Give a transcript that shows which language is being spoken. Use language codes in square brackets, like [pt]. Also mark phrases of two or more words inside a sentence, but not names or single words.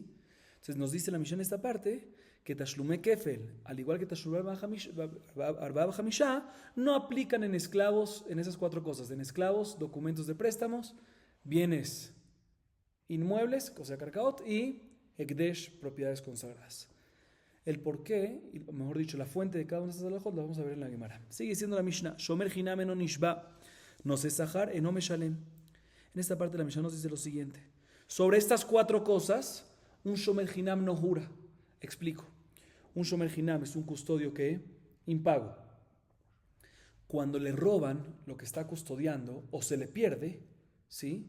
[es] Entonces nos dice la Mishnah en esta parte que [he] תשלומי כפל, [es] al igual que [he] תשלומי ארבעה וחמישה, [es] no aplican en esclavos, en esas 4 cosas, en esclavos, documentos de préstamos, bienes inmuebles, o sea, karkaot, y Ekdesh, propiedades consagradas. El porqué, y mejor dicho, la fuente de cada una de estas halajot la vamos a ver en la Gemara. Sigue diciendo la Mishnah: [he] שומר חינם אינו נשבע, נושא שכר אינו משלם. [es] En esta parte la Mishnah nos dice lo siguiente: sobre estas 4 cosas, un [he] שומר חינם [es] no jura. Explico. Un [he] שומר חינם [es] es un custodio que impago. Cuando le roban lo que está custodiando o se le pierde, ¿sí?